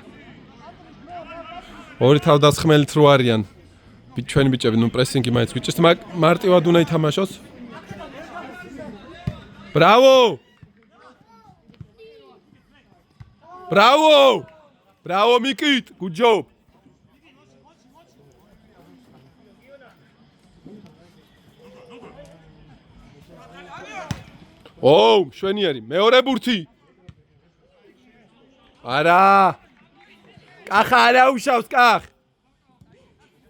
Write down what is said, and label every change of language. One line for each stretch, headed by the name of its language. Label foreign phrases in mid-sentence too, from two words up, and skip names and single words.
Georgian: ორი თავდასხმელით რო არიან. ჩვენი ბიჭები, ნუ პრესინგი მაინც გიჭირს, მარტივად უნდა ითამაშოს.
Russian: Браво! Браво, Mikit!
English: Good job!
Georgian: შვენიერი, მეორე ბურთი. არა. კახა არა უშავს, კახ.